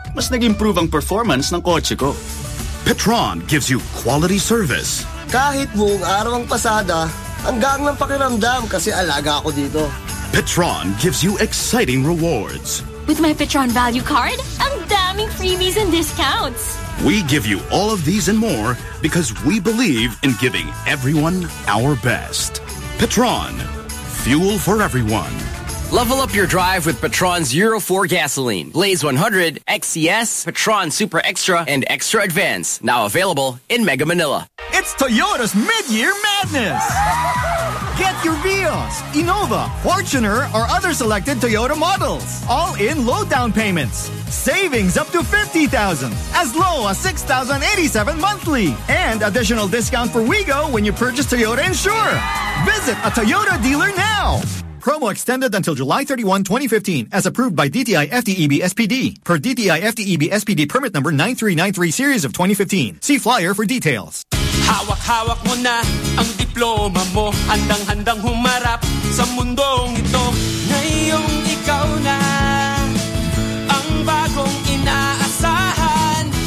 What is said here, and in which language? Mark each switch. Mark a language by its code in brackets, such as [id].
[tl] Mas nag-improve ang performance ng kotse ko. [en] Petron gives you quality service. [tl] Kahit buong araw ang pasada, hanggang ng pakiramdam kasi alaga ako dito. [en] Petron gives you exciting rewards. With my Petron Value Card, [tl] ang daming [en] freebies and discounts. We give you all of these and more because we believe in giving everyone our best. Petron, fuel for everyone. Level up your drive with Petron's Euro 4 gasoline. Blaze 100, XCS, Petron Super Extra, and Extra Advance. Now available in Mega Manila. It's Toyota's Mid-Year Madness! Get your Vios, Innova, Fortuner, or other selected Toyota models. All in low down payments. Savings up to 50,000. As low as 6,087 monthly. And additional discount for WeGo when you purchase Toyota Insure. Visit a Toyota dealer now. Promo extended until July 31, 2015, as approved by DTI FTEB SPD per DTI FTEB SPD permit number 9393 series of 2015. See flyer for details. [tl] Hawak-hawak mo na ang diploma mo. Handang-handang humarap sa mundong ito. Ngayong ikaw na ang bagong inaasahan.